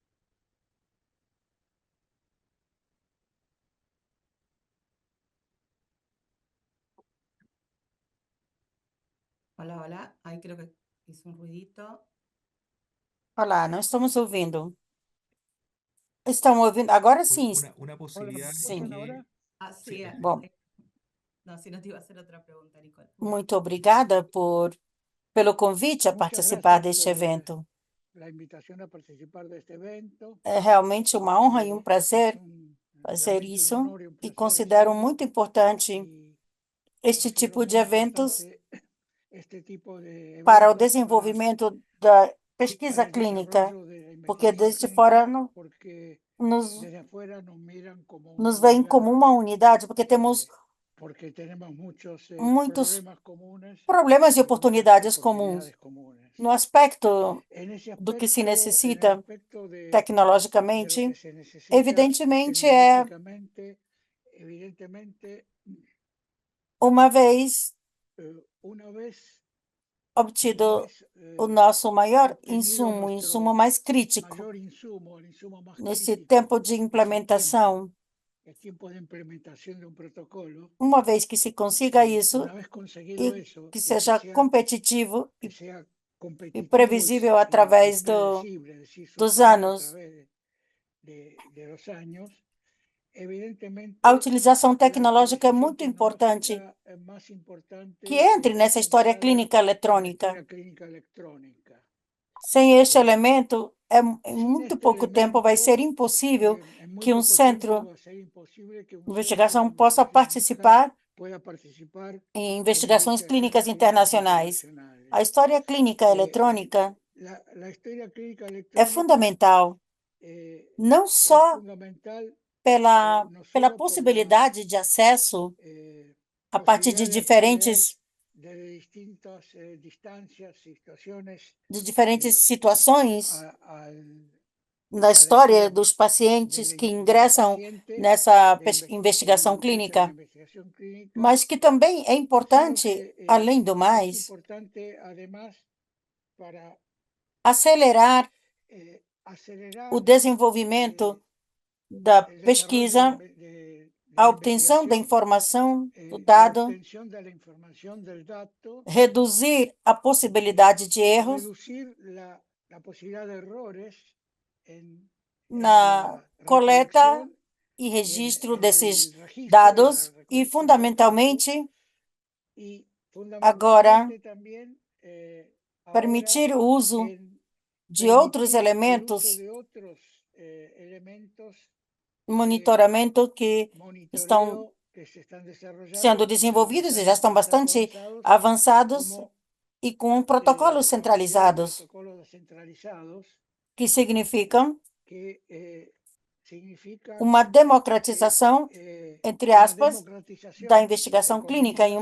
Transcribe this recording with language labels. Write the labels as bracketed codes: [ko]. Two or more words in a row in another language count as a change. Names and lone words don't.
[es] Hola, hola. Ahí creo que hizo un ruidito. [pt] Olá, não estamos ouvindo. Estão ouvindo? Agora sim. [es] Una posibilidad es [pt] Sim. [es] que Así es. [pt] Bom, [es] No, si no te iba a hacer otra pregunta, Nicole. [pt] Muito obrigada pelo convite a [es] Muchas [pt] participar [es] gracias [pt] deste [es] por [pt] evento. [es] la invitación a participar de este evento. [pt] É realmente uma honra e um [es] Es [pt] prazer fazer [es] realmente un [pt] isso [es] honor y un [pt] e [es] placer [pt] considero [es] hacerlo. [pt] muito importante [es] Y [pt] este [es] considero [pt] tipo de [es] muy [pt] eventos [es] importante este tipo de [pt] para o [es] eventos [pt] desenvolvimento da [es] para [pt] pesquisa [es] el [pt] clínica, [es] desarrollo de la [pt] porque [es] investigación [pt] desde fora [es] clínica, porque [pt] nos, [es] desde afuera nos miran como una [pt] nos veem como [es] unidad, [pt] uma unidade, porque temos [es] porque tenemos muchos [pt] muitos [es] problemas comunes [pt] problemas e [es] y muchas [pt] oportunidades comuns [es] oportunidades comunes. [pt] no aspecto [es] En ese [pt] do que se [es] aspecto, en el [pt] necessita [es] aspecto de lo [pt] tecnologicamente, [es] que se necesita [pt] evidentemente [es] evidentemente, [pt] uma vez [es] una vez [pt] obtido o nosso maior [es] obtenido [pt] insumo, o [es] nuestro [pt] insumo mais crítico [es] mayor insumo, el insumo más [pt] nesse [es] crítico, [pt] tempo de [es] ese [pt] implementação, [es] el tiempo de implementación de un protocolo, [pt] uma vez que se consiga isso [es] una vez conseguido [pt] e [es] eso, [pt] que [es] y [pt] seja competitivo [es] que [pt] e [es] sea [pt] e [es] competitivo [pt] previsível [es] y [pt] através [es] predecible, es decir, [pt] dos [es] sostenido a [pt] anos. [es] través de los años, [pt] A [es] evidentemente [pt] utilização [es] la [pt] tecnológica é [es] utilización [pt] muito importante [es] tecnológica más importante [pt] que entre [es] está [pt] nessa história [es] centrada [pt] clínica [es] en la [pt] eletrônica. [es] historia clínica electrónica. [pt] Sem este [es] Eh, [pt] elemento, em [es] Sin [pt] muito [es] este [pt] pouco tempo vai ser [es] elemento, [pt] impossível [es] en muy [pt] que um [es] poco tiempo [pt] centro [es] va a ser imposible que un [pt] de [es] centro de [pt] investigação possa [es] investigación clínica [pt] participar [es] pueda participar [pt] em [es] en [pt] investigações clínicas [es] investigaciones clínicas [pt] internacionais. [es] internacionales. [pt] A história clínica [es] Eh, [pt] eletrônica [es] la historia clínica [pt] é [es] electrónica [pt] fundamental, não [es] es [pt] só [es] fundamental [pt] pela [es] no solo por la [pt] possibilidade de acesso a partir [es] posibilidad [pt] de [es] de acceder [pt] diferentes [es] distintas distancias, situaciones [pt] situações [es] al [pt] na [es] a la [pt] história [es] historia [pt] dos pacientes que [es] del [pt] ingressam [es] paciente [pt] nessa [es] que [pt] investigação [es] ingresa en la [pt] clínica, [es] investigación clínica, [pt] mas que também é [es] sino [pt] importante, [es] que [pt] além do [es] es [pt] mais, [es] importante además para [pt] acelerar o [es] acelerar [pt] desenvolvimento da [es] el desarrollo [pt] pesquisa, [es] de [pt] a [es] la [pt] obtenção da [es] investigación, [pt] informação do [es] la [pt] dado, [es] obtención de la información del dato [pt] reduzir a possibilidade de [es] y [pt] erros [es] reducir la posibilidad de errores en [pt] na [es] la [pt] coleta [es] recolección [pt] e [es] y en [pt] registro [es] el [pt] desses [es] registro y en la [pt] dados e, [es] recolección de los datos [pt] fundamentalmente, [es] y [pt] agora [es] fundamentalmente también ahora [pt] permitir o uso [es] en [pt] de outros [es] permitir el uso [pt] elementos, [es] de otros elementos de [pt] monitoramento que estão [es] monitoreo que se están [pt] sendo [es] desarrollando, que [pt] desenvolvidos e já estão bastante [es] avanzados, [pt] avançados [es] como [pt] e com protocolos centralizados, [es] protocolos descentralizados [pt] que significam [es] que significan [pt] uma democratização, entre [es] una [pt] aspas, da [es] democratización, entre [pt] investigação clínica em um